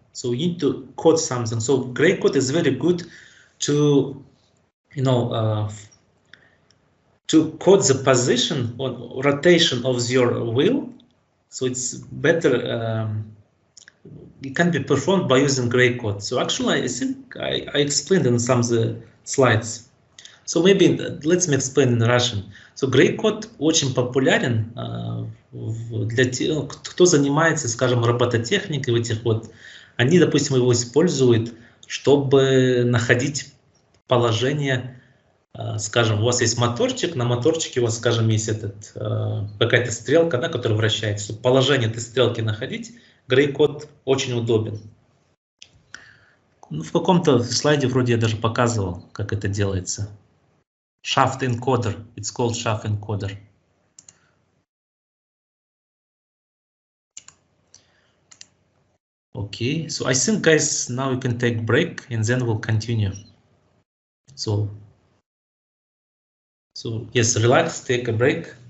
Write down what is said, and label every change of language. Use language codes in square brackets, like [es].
[en] So you need to code something. So gray code is very good to, you know, to code the position or rotation of your wheel. So it's better. It can be performed by using gray code. So actually, I think I explained in some of the slides. So maybe let me explain in Russian. [ru] So gray code очень популярен для тех, кто занимается, скажем, робототехникой в этих вот. Они, допустим, его используют, чтобы находить положение. Скажем, у вас есть моторчик, на моторчике у вас, скажем, есть какая-то стрелка, да, которая вращается. Чтобы положение этой стрелки находить, грей код очень удобен. Ну, в каком-то слайде вроде я даже показывал, как это делается. [en] Shaft encoder. It's called shaft encoder. Okay, so I think, guys, now we can take break and then we'll continue. So yes, relax, take a break.